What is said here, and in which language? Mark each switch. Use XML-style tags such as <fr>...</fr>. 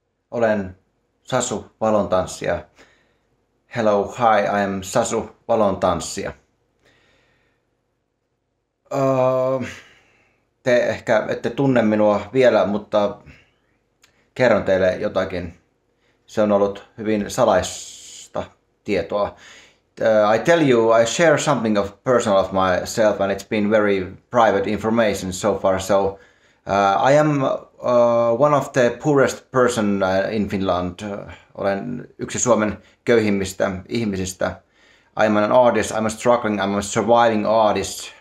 <fi>Olen Sasu Valontanssija.</fi> <en>Hello, hi, I am Sasu Valontanssija.</en> <fi>Te ehkä ette tunne minua vielä, mutta kerron teille jotakin. Se on ollut hyvin salaista tietoa.</fi> <en>I tell you, I share something of personal of myself, and it's been very private information so far. So I am one of the poorest person in Finland.</en> <fi>Olen yksi Suomen köyhimmistä ihmisistä.</fi> <en>I'm an artist, I'm a struggling, I'm a surviving artist.</en>